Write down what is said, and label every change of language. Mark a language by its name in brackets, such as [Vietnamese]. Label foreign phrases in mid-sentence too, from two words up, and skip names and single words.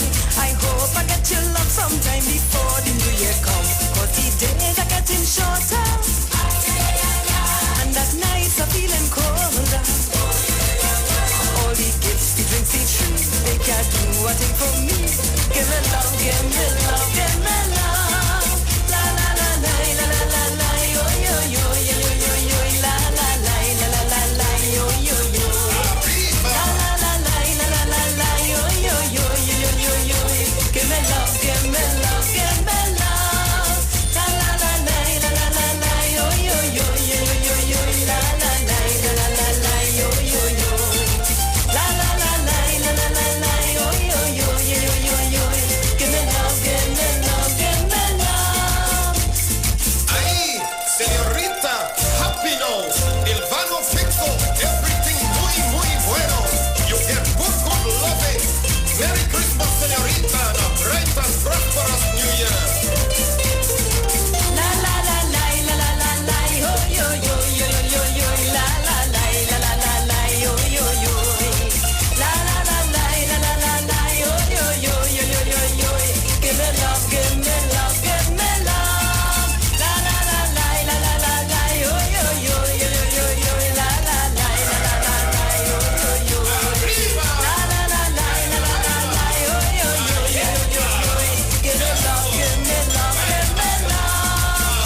[English] I hope I get your love sometime before the new year come. Cause the days are getting shorter. And at nights are feeling colder. All the gifts, the drinks, the trees, they can't do a thing for me. Give me love, give me love, give me love. La la la la la la la la yo yo yo yo yo yo la la la la la la la yo yo yo. La la la la la la la la yo yo yo yo yo yo. Give me love, give me love, give me love. La la la la la la la la yo yo yo yo yo yo la la la la la la la yo yo yo. La la la la la la la la yo yo yo yo yo yo. Give me love, give me love, give me love. [Spanish] Ahí, señorita, [English] happy now. [Spanish] El vano fixo, everything muy, muy bueno. [English] You get good, good loving. Merry Christmas, señorita, and a bright and prosperous New Year. La la la la la la la la yo yo yo yo yo yo la la la la la la la yo yo yo. La la la la la la la la yo yo yo yo yo yo yo. Give me love, give me love, give me love. La la la la la la la la yo yo yo yo yo yo yo la la la la la la la yo yo yo. La la la la la la la la yo yo yo yo yo yo. Give me love, give me love, give me love.